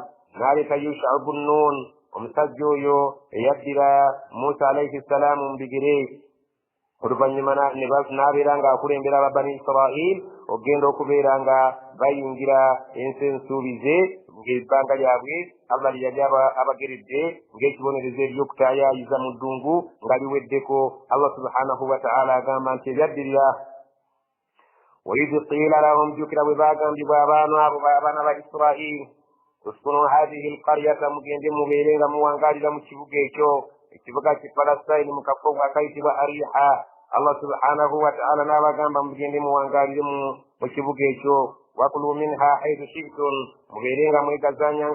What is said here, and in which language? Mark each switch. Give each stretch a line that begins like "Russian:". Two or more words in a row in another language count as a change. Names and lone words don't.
Ganda: n'aleeta Yusha bun Nun omusajja oyo eyaddira Musa
Arabic: عليه السلام
Ganda: mu bigere oluvannyuma n'abeera ng'akulembera ababani Israel okugenda okubeera nga bayingira ensi ensuubize ng'ebbanga lyabwe Allah lye yali abageredde ng'ekibonerezo eby'okutaayaayiza mu ddungu nga liweddeko
Arabic: الله سبحانه وتعالى
Ganda: agamba nti ebyaddirira
Arabic: وإذ قيل لهم
Ganda: jjukira bwe baagambibwa abaana ba Israel
Arabic: اسكنوا هذه القرية
Ganda: mugende mubeere nga muwangaalira mu kibuga ekyo ekibuga ki Palestine mu kafo akayitibwa Ariha
Arabic: الله سبحانه وتعالى
Ganda: n'abagamba mugende muwangaalire mu kibuga ekyo
Arabic: وكلوا منها حيث شئتم
Ganda: mubeere nga mwegazaanya